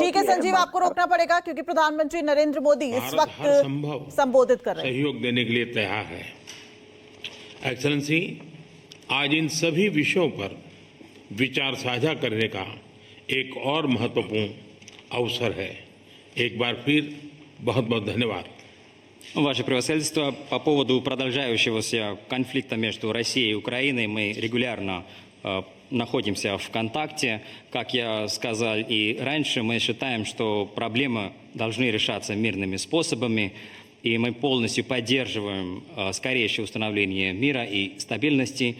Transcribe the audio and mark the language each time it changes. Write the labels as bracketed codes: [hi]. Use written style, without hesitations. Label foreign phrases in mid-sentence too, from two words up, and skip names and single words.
[hi] ठीक है संजीव, आपको रोकना पड़ेगा क्योंकि प्रधानमंत्री नरेंद्र मोदी इस वक्त संबोधित कर रहे हैं। सहयोग देने के लिए तैयार है। एक्सेलेंसी, आज इन सभी विषयों पर विचार साझा करने का एक और महत्वपूर्ण अवसर है। एक बार फिर बहुत बहुत धन्यवाद। [ru] Ваше превосходительство, по поводу продолжающегося конфликта между Россией и Украиной мы регулярно находимся в контакте. Как я сказал и раньше, мы считаем, что проблемы должны решаться мирными способами, и мы полностью поддерживаем скорейшее установление мира и стабильности.